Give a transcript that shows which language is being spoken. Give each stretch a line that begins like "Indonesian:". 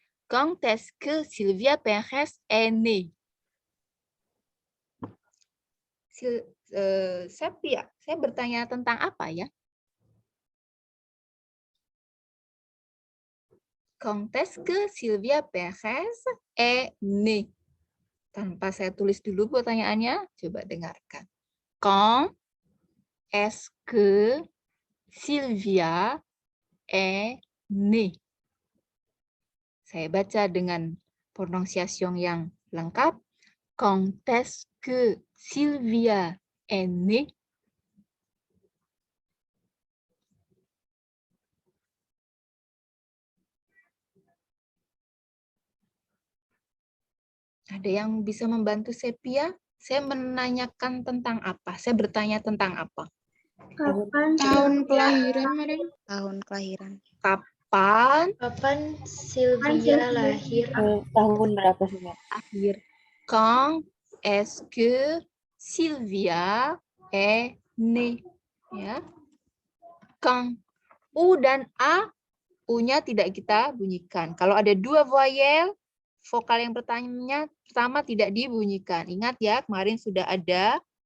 French: Quand est-ce que Sylvia Perez est née?
Indonesian: Sepia, saya bertanya tentang apa ya?
French: Quand est-ce que Sylvia Perez est née?
Indonesian: Tanpa saya tulis dulu pertanyaannya, coba dengarkan.
French: Quand est-ce que Sylvia est née?
Indonesian: Saya baca dengan pronunciation yang lengkap.
French: Quand est-ce que Sylvia est née?
Indonesian: Ada yang bisa membantu Sepia? Saya menanyakan tentang apa? Saya bertanya tentang apa? Kapan Tahun kelahiran, Madam. Tahun kelahiran. Kapan Sylvia lahir? Tahun berapa sih, Mbak? Akhir.
French: Quand est-ce que Sylvia est née?
Indonesian: Ya. Quand. U dan A, U-nya tidak kita bunyikan. Kalau ada dua voyel, vokal yang pertama tidak dibunyikan. Ingat ya, kemarin sudah ada.